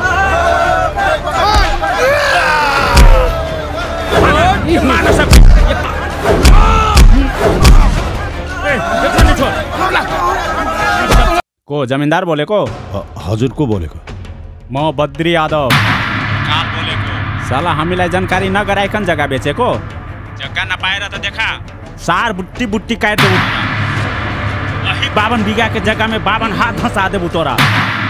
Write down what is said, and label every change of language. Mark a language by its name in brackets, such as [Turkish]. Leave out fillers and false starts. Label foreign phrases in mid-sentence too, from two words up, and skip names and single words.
[Nepali] को जमिनदार बोलेको? हजुर को बोलेको? म बद्री यादव बोलेको। साला हामीलाई जानकारी नगराइकन जग्गा बेचेको? जग्गा नपाएर त [Maithili] देखा सार बुट्टी बुट्टी काट देबू। 52 बीघा के जगह में 52 हाथ धंसा देबू तोरा।